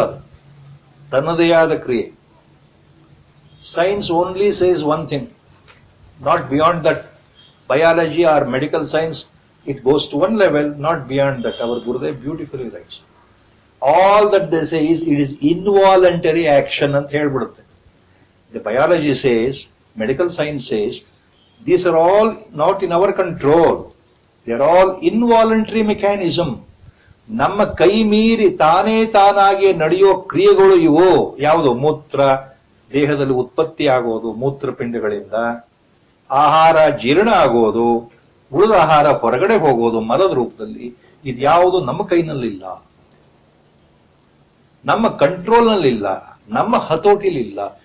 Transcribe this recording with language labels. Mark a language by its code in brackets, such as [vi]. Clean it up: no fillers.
[kn] ಅದು ತನ್ನದೇ ಆದ ಕ್ರಿಯೆ. [en] Science only says one thing, not beyond that. Biology or medical science, it goes to one level, not beyond that. Our Gurudev beautifully writes. All that they say is it is involuntary action [kn] ಅಂತ ಹೇಳ್ಬಿಡುತ್ತೆ. [en] The biology says, medical science says, these are all not in our control. They are all involuntary mechanism. [kn] ನಮ್ಮ ಕೈ ಮೀರಿ ತಾನೇ ತಾನಾಗಿ ನಡೆಯೋ ಕ್ರಿಯೆಗಳು ಇವು. ಯಾವುದು? ಮೂತ್ರ ದೇಹದಲ್ಲಿ ಉತ್ಪತ್ತಿ ಆಗೋದು ಮೂತ್ರಪಿಂಡಗಳಿಂದ, ಆಹಾರ ಜೀರ್ಣ ಆಗೋದು, ಉಳಿದ ಆಹಾರ ಹೊರಗಡೆ ಹೋಗೋದು ಮಲದ ರೂಪದಲ್ಲಿ. ಇದ್ಯಾವುದು ನಮ್ಮ ಕೈನಲ್ಲಿಲ್ಲ, ನಮ್ಮ ಕಂಟ್ರೋಲ್ನಲ್ಲಿಲ್ಲ, ನಮ್ಮ ಹತೋಟಿಲಿಲ್ಲ.